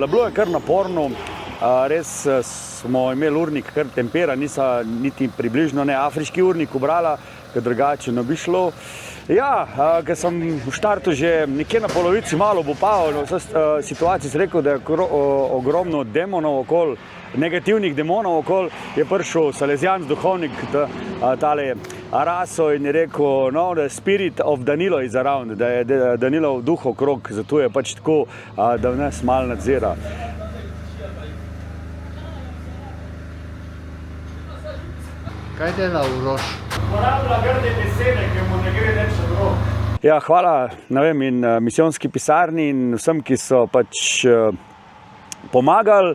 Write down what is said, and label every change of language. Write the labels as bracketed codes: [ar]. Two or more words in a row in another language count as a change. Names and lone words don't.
[sl] Bilo je kar naporno, res smo imeli urnik kar temperan, nisa niti približno ne afriški urnik ubrala, ker drugače ne bi šlo. Ja, ker sem v štartu že nekje na polovici malo obupal v vsej situaciji, sem rekel, da je ogromno demonov okoli, negativnih demonov okoli, je prišel salezijanc duhovnik, tale Araso, in je rekel, [en] no, the spirit of Danilo is around, [sl] da je Danilov duh okrog, zato je pač tako, da nas malo nadzira. Kaj dela Uroš? Uporablja grde besede, ki mu ne gre več na rok. Ja, hvala, ne vem, in misijonski pisarni in vsem, ki so pač pomagali.